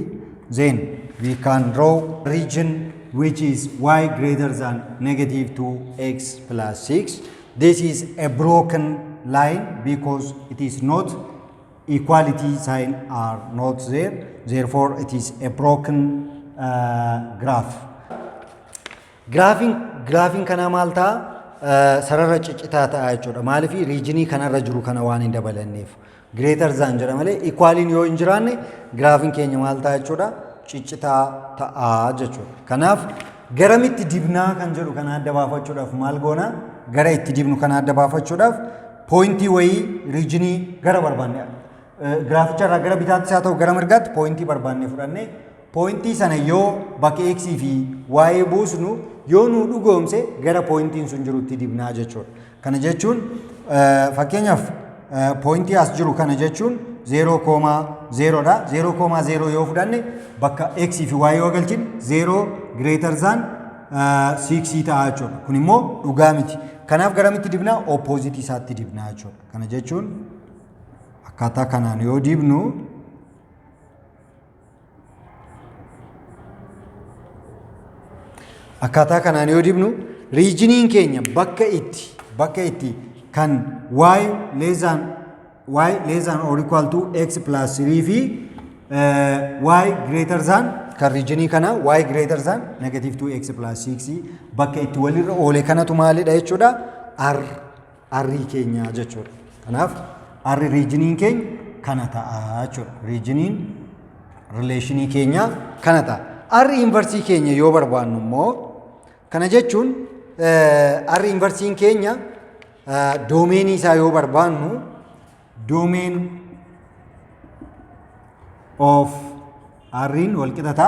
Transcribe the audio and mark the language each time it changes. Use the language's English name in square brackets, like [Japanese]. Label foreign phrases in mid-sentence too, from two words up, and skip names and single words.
[English] Then we can draw region which is y greater than negative 2x plus 6. This is a broken line because it is not equality sign are not there. Therefore, it is a broken graph. [Oromo] Graphing kana maal ta'a sarara ciccitaa ta'a jechuudha. Maaliif regionii kanarra jiru kana waan hin dabalanneef. [English] Greater than [Oromo] jedha malee equaliin yoo hin jiraanne graphing keenya maal ta'a jechuudha ciccitaa ta'a jechuudha. Kanaaf garamitti dibnaa kan jedhu kana adda baafachuudhaaf maal goona gara itti dibnu kana adda baafachuudhaaf pointii wayii regionii gara barbaanne graaficha irraa gara bitaatti haa ta'u gara mirgaatti pointii barbaanne fudhanne pointii sana yoo bakka x fi y buusnu yoo nu dhugoomse gara pointiin sun jirutti dibnaa jechuudha. Kana jechuun fakkeenyaaf pointii as jiru kana jechuun 0,0 dha. 0,0 yoo fudhanne bakka x fi y yoo galchine [English] 0 greater than 6 [Oromo] ta'a jechuudha. Kun immoo dhugaa miti. Kanaaf garamitti dibnaa opposite isaatti dibnaa jechuudha. Kana jechuun akkaataa kanaan yoo dibnu akkaataa kanaan yoo dibnu regioniin keenya bakka itti kan [English] y less than or equal to x plus 3 [Oromo] fi [English] y greater than [Oromo] kan regionii kana [English] y greater than negative 2x plus 6 [Oromo] bakka itti walirra oole kanatu maalidha jechuudha r keenya jechuudha. Kanaaf r regioniin keenya kana ta'a jechuudha. Regioniin relationii keenya kana ta'a. R inversii keenya yoo barbaannu immoo kana jechuun r inversiin keenya doomeenii isaa yoo barbaannu [English] domain of r'n [Oromo] wal qixa ta'a.